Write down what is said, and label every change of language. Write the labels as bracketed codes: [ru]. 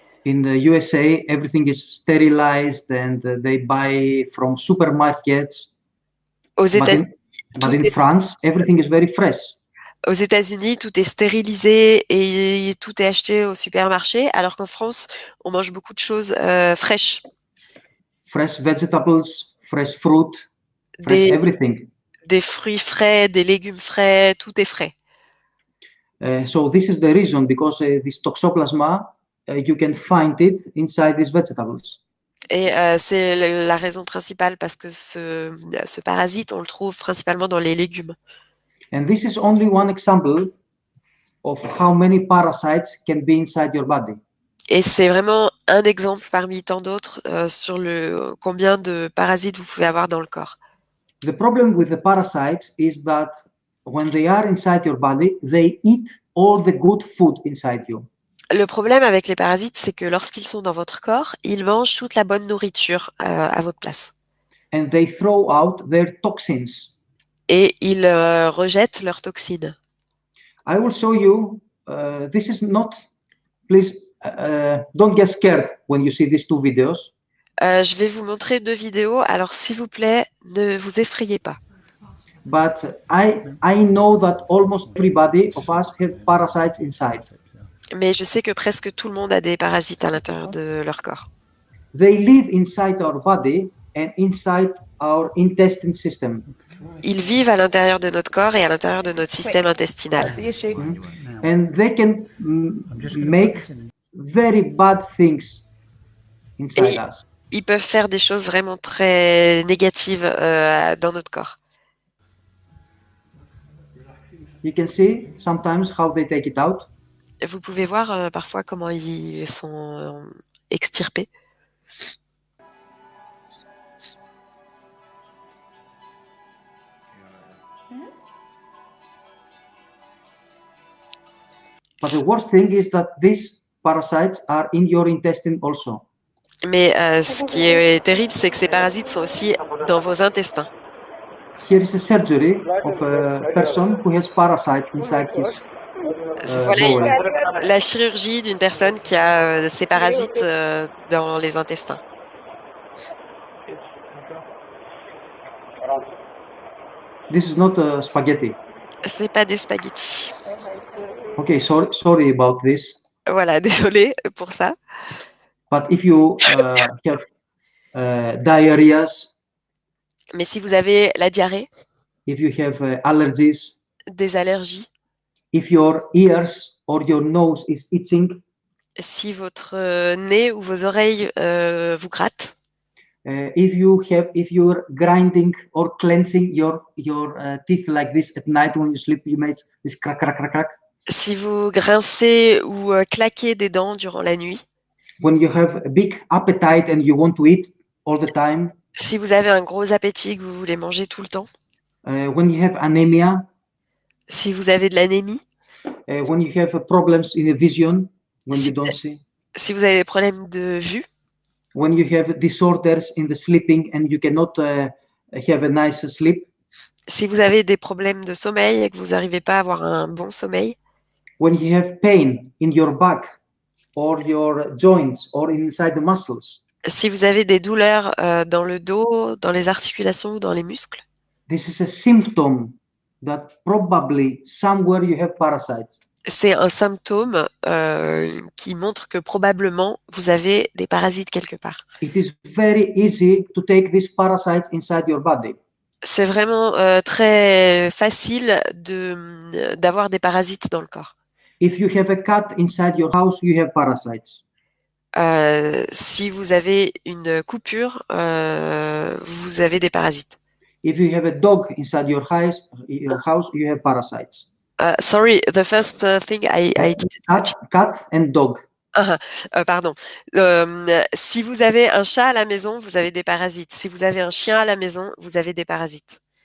[en] In the USA, everything is sterilized and they buy from supermarkets. [fr] Aux États-Unis, [en] but in France, everything is very fresh. [fr] Aux États-Unis, tout est stérilisé et tout est acheté au supermarché, alors qu'en France, on mange beaucoup de choses fraîches. [en] Fresh vegetables, fresh fruit, fresh everything. [fr] Des fruits frais, des légumes frais, tout est frais. [en] So this is the reason, because this toxoplasma, you can find it inside these vegetables. [fr] Et c'est la raison principale, parce que ce parasite, on le trouve principalement dans les légumes. [en] And this is only one example of how many parasites can be inside your body. [fr] Et c'est vraiment un exemple parmi tant d'autres sur combien de parasites vous pouvez avoir dans le corps. [en] The problem with the parasites is that when they are inside your body, they eat all the good food inside you. [fr] Le problème avec les parasites, c'est que lorsqu'ils sont dans votre corps, ils mangent toute la bonne nourriture à votre place. [en] And they throw out their toxins. [fr] Et ils rejettent leurs toxines. [en] I will show you. This is not. Please don't get scared when you see these two videos. [fr] Je vais vous montrer 2 vidéos. Alors, s'il vous plaît, ne vous effrayez pas. [en] But I know that almost everybody of us have parasites inside. [fr] Mais je sais que presque tout le monde a des parasites à l'intérieur de leur corps. [en] They live inside our body and inside our intestine system. [fr] Ils vivent à l'intérieur de notre corps et à l'intérieur de notre système intestinal. [en] And they can make very bad things inside us. [fr] Ils peuvent faire des choses vraiment très négatives dans notre corps. [en] You can see sometimes how they take it out. [fr] Vous pouvez voir parfois comment ils sont extirpés. [en] But the worst thing is that these parasites are in your intestine also. [fr] Mais ce qui est terrible, c'est que ces parasites sont aussi dans vos intestins. [en] Here is a surgery of a person who has parasite inside his [fr] Voilà [en] bowel. [fr] la chirurgie d'une personne qui a ces parasites dans les intestins. [en] This is not spaghetti. [fr] C'est pas des spaghettis. [en] Okay, sorry about this. [fr] Voilà, désolé pour ça. [en] But if you have diarrheas, [fr] Mais si vous avez la diarrhée, [en] if you have allergies, [fr] des allergies, [en] if your ears or your nose is itching, [fr] si votre nez ou vos oreilles vous grattent, [en] if you're grinding or cleansing your teeth like this at night when you sleep, you make this crack crack crack crack. [fr] si vous grincez ou claquez des dents durant la nuit, [en] When you have a big appetite and you want to eat all the time, [fr] si vous avez un gros appétit que vous voulez manger tout le temps, [en] when you have anemia, [fr] si vous avez de l'anémie, [en] when you have problems in the vision, when you don't see, [fr] si vous avez des problèmes de vue, [en] when you have disorders in the sleeping and you cannot have a nice sleep, [fr] si vous avez des problèmes de sommeil et que vous n'arrivez pas à avoir un bon sommeil, [en] when you have pain in your back or your joints or inside the muscles, [fr] si vous avez des douleurs dans le dos, dans les articulations ou dans les muscles, [en] this is a symptom that probably somewhere you have parasites. [fr] c'est un symptôme qui montre que probablement vous avez des parasites quelque part. [en] It is very easy to take these parasites inside your body. [fr] C'est vraiment très facile d'avoir des parasites dans le corps. [en] If you have a cat inside your house, you have parasites. [fr] Si vous avez une coupure, vous avez des parasites. [en] If you have a dog inside your house, you have parasites. Sorry, the first thing I did. Cat and dog. [fr] Pardon. Si vous avez un chat à la maison, vous avez des parasites. Si vous avez un chien à la maison, vous avez des parasites.